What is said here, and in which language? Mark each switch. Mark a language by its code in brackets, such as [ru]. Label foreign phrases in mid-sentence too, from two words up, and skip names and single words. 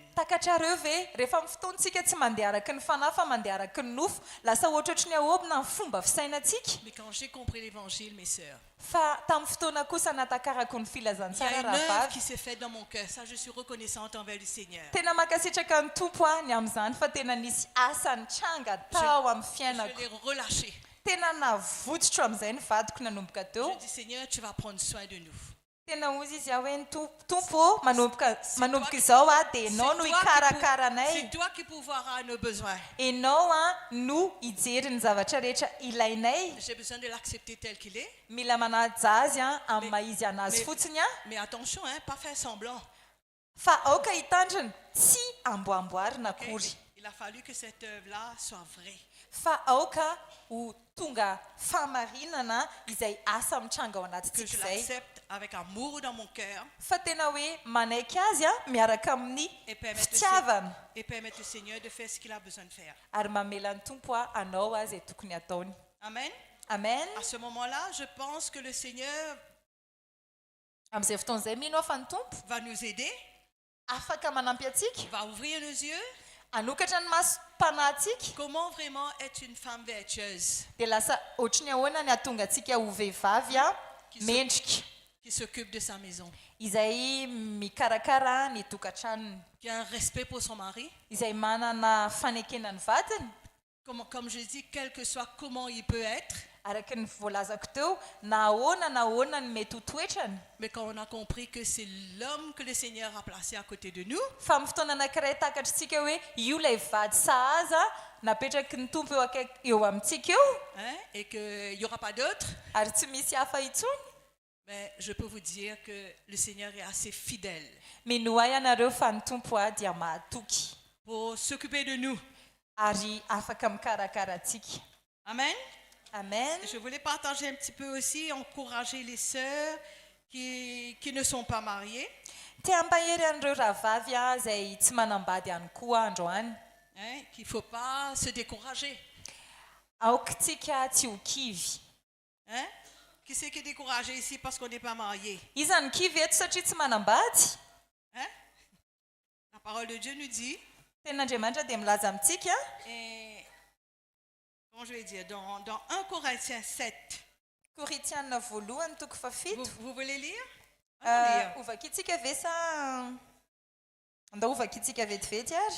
[mg] Takatrareo ve rehefa amin'ny fotoantsika tsy mandeha araky ny fanahy fa mandeha araky ny nofo lasa ohatrohatry ny ahobina ny fomba fisainantsika. [fr] Mais quand j'ai compris l'évangile, mes sœurs, [mg] Fa tamin'ny fotoana kosa natakarako ny [fr] il y a [mg] filazantsara [fr] une œuvre [mg] rahavavy. [fr] qui s'est faite dans mon cœur. Ça, je suis reconnaissante envers le Seigneur. [mg] Tena makasitraka ny tompo a ny amin'izany fa tena nisy asa nitranga tao amin'ny [fr] Je [mg] fiainako. [fr] l'ai relâché. [mg] Tena navotsotro amin'izay ny vadiko nanomboka teo. [fr] Je dis, Seigneur, tu vas prendre soin de nous. [mg] tena ozy izy aho hoe ny tompo manomboka izao a dia ianao no hikarakara anay [fr] C'est toi qui pourvoiras à nos besoins. [mg] ianao a no hijery ny zavatra rehetra ilainay [fr] J'ai besoin de l'accepter tel qu'il est. [mg] mila manaja azy a amin'ny maha izy anazy fotsiny a [fr] Mais attention, hein, pas faire semblant. [mg] fa aoka hitandrina tsy amboamboarina Ok? akory [fr] Il a fallu que cette œuvre-là soit vraie. [mg] fa aoka ho tonga famarinana izay asa mitranga ao [fr] Que [mg] anatintsika [fr] je [mg] izay [fr] l'accepte avec amour dans mon cœur [mg] fa tena hoe manaiky azy a miaraka amin'ny [fr] et [mg] fitiavana [fr] permettre au Seigneur de faire ce qu'il a besoin de faire. [mg] ary mamela ny tompo a anao a zay tokony ataony [fr] Amen. [mg] amen [fr] À ce moment-là, je pense que le Seigneur [mg] amin'izay fotoana izay mino aho fa ny tompo [fr] va nous aider, [mg] afaka manampy atsika [fr] va ouvrir nos yeux. [mg] anokatra ny masom-panahintsika [fr] Comment vraiment être une femme vertueuse [mg] dia lasa ohatrany ahoana ny atonga antsika ho vehivavy a mendrika [fr] qui s'occupe de sa maison, [mg] izay mikarakara ny tokantranony [fr] qui a un respect pour son mari. [mg] izay manana fanekena ny vatany [fr] Comme je dis, quel que soit comment il peut être, [mg] araka ny voalazako teo na ahoana ny mety ho toetrany [fr] mais quand on a compris que c'est l'homme que le Seigneur a placé à côté de nous, [mg] fa amin'ny fotoana anankiray takatritsika hoe io lay vady sahaza napetraky ny tompo eo amintsika eo [fr] hein, et qu'il n'y aura pas d'autre, [mg] ary tsy misy hafa intsony [fr] mais je peux vous dire que le Seigneur est assez fidèle [mg] mino ahy ianareo fa ny tompo a dia mahatoky [fr] pour s'occuper de nous. [mg] ary afaka mikarakara atsika [fr] Amen. [mg] amen [fr] Je voulais partager un petit peu aussi, encourager les sœurs qui ne sont pas mariées, [mg] tia ampahery an'ireo rahavavy a zay tsy manambady ihany koa androany [fr] hein, qu'il ne faut pas se décourager. [mg] aokitsika tsy ho kivy [fr] Hein? Qui c'est qui est découragé ici parce qu'on n'est pas marié? [mg] iza ny kivy eto satria tsy manambady [fr] Hein? La parole de Dieu nous dit, [mg] tenin'andriamanitra dia milaza amintsika [fr] et, comment je vais dire, dans 1 Corinthiens 7, [mg] koritianina voalohany toko fafito [fr] vous voulez lire? Allons lire. [mg] ovakitsika ve sa andao ovakitsika vetivety ary